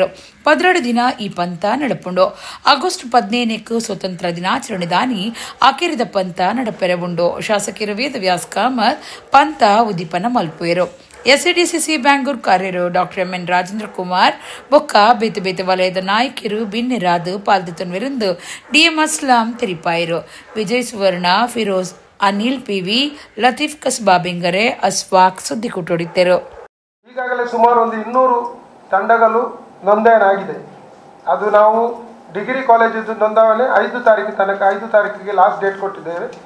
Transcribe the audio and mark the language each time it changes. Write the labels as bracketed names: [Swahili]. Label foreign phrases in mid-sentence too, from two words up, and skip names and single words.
[Tulu] 12 ದಿನ ಈ ಪಂತ ನಡಪುಂಡು. ಆಗಸ್ಟ್ 15 ಸ್ವತಂತ್ರ ದಿನಾಚರಣೆ ದಾನಿ ಆಕೆರಿದ ಪಂತ ನಡಪೆರವುಂಡು. ಶಾಸಕರು ವೇದವ್ಯಾಸ್ ಕಾಮತ್ ಪಂತ ಉದ್ದೀಪನ ಮಲ್ಪುವೆರು. ಎಸ್ಸಿಡಿಸಿಸಿ ಬ್ಯಾಂಗ್ಳೂರ್ ಕಾರ್ಯರು ಡಾಕ್ಟರ್ ಎಂ ಎನ್ ರಾಜೇಂದ್ರ ಕುಮಾರ್ ಬೊಕ್ಕ ಬೇತೆ ಬೇತೆ ವಲಯದ ನಾಯಕರು ಬಿನ್ನೆರಾದು ಪಾಲ್ದಿತನ್ವಿರಂದು ಡಿಎಂ ಅಸ್ಲಾಂ ತೆರಿಪಾಯರು. ವಿಜಯ್ ಸುವರ್ಣ, ಫಿರೋಜ್, ಅನಿಲ್ ಪಿವಿ, ಲತೀಫ್ ಕಸ್ಬಾ ಬೆಂಗರೆ, ಅಸ್ವಾಕ್ ಸುದ್ದಿ ಕೊಟ್ಟೊಡಿದ್ದರು. [Kannada] ಈಗಾಗಲೇ ಸುಮಾರು ಒಂದು 200 ತಂಡಗಳು ನೋಂದಣಿ ಆಗಿದೆ. ಅದು ನಾವು ಡಿಗ್ರಿ ಕಾಲೇಜಿದ್ದು ನೋಂದಣಿ 5 ತಾರೀಕು ತನಕ 5 ತಾರೀಕಿಗೆ [English] last date [Kannada] ಕೊಟ್ಟಿದ್ದೇವೆ.